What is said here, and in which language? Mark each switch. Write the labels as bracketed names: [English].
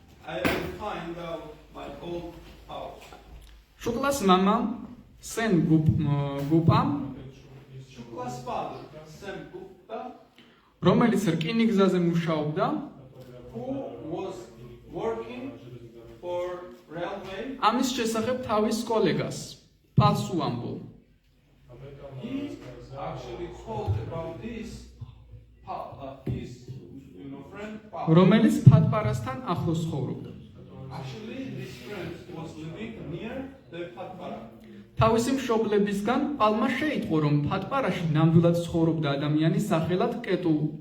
[English] I will find out my old house. [Georgian] შუკლას მამამ სენ გუპამ, [English] Shukla's father, Sam Gupta, [Georgian] რომელიც რკინიგზაზე მუშაობდა, [English] who was working for railway, [Georgian] ამის შესახებ თავის კოლეგას პალს უამბო. [English] he actually told about this his friend Paul. [Georgian] რომელიც ფატპარასთან ახლოს ცხოვრობდა. [English] Actually, this friend was living near the Patpara. [Georgian] თავისი მშობლებისგან პალმა შეიტყო, რომ ფატპარაში ნამდვილად ცხოვრობდა ადამიანი სახელად კეტუ.